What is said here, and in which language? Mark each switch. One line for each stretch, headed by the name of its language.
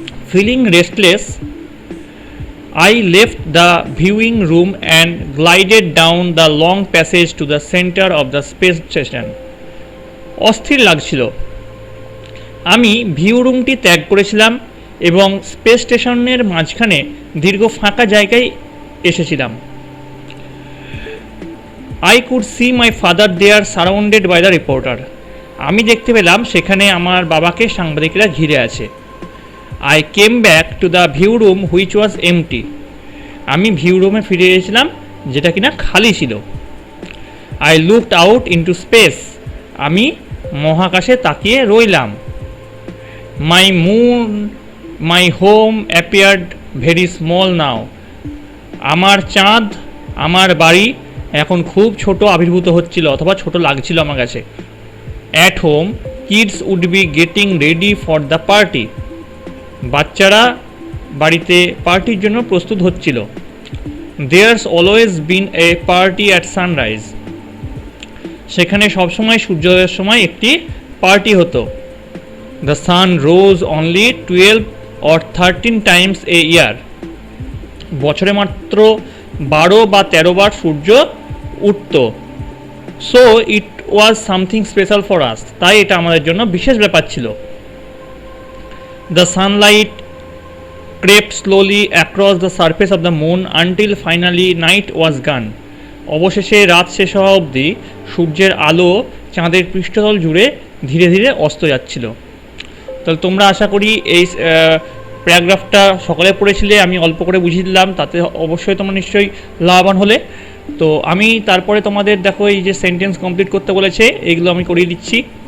English: Feeling restless, I left the viewing room and glided down the long passage to the center of the space station.
Bangla: অস্থির লাগছিল, আমি view রুমটি ত্যাগ করেছিলাম এবং স্পেস স্টেশনের মাঝখানে দীর্ঘ ফাঁকা জায়গায় এসেছিলাম।
English: I could see my father there surrounded by the reporter.
Bangla: আমি দেখতে পেলাম সেখানে আমার বাবাকে সাংবাদিকরা ঘিরে আছে।
English: I came back to the view room which was empty.
Bangla: আমি ভিউ রুমে ফিরে এসেছিলাম যেটা কিনা খালি ছিল।
English: I looked out into space.
Bangla: আমি মহাকাশে তাকিয়ে রইলাম।
English: My moon, my home appeared very small now.
Bangla: আমার চাঁদ, আমার বাড়ি এখন খুব ছোট আবির্ভূত হচ্ছিল অথবা ছোট লাগছিল আমার কাছে।
English: At home, kids would be getting ready for the party.
Bangla: বাচ্চারা বাড়িতে পার্টির জন্য প্রস্তুত হচ্ছিল।
English: There's always been a party at sunrise.
Bangla: সেখানে সবসময় সূর্যোদয়ের সময় একটি পার্টি হতো।
English: The sun rose only 12 or 13 times a year.
Bangla: বছরে মাত্র 12 বা 13 বার সূর্য উঠত।
English: So it was something special for us.
Bangla: তাই এটা আমাদের জন্য বিশেষ ব্যাপার ছিল।
English: The sunlight crept slowly across the surface of the moon until finally night was gone.
Bangla: অবশেষে রাত শেষ হওয়া অবধি সূর্যের আলো চাঁদের পৃষ্ঠতল জুড়ে ধীরে ধীরে অস্ত যাচ্ছিল। তাহলে তোমরা আশা করি এই প্যারাগ্রাফটা সকালে পড়েছিলে, আমি অল্প করে বুঝিয়ে দিলাম, তাতে অবশ্যই তোমরা নিশ্চয়ই লাভবান হলে। তো আমি তারপরে তোমাদের দেখো এই যে সেন্টেন্স কমপ্লিট করতে বলেছে এইগুলো আমি করিয়ে দিচ্ছি।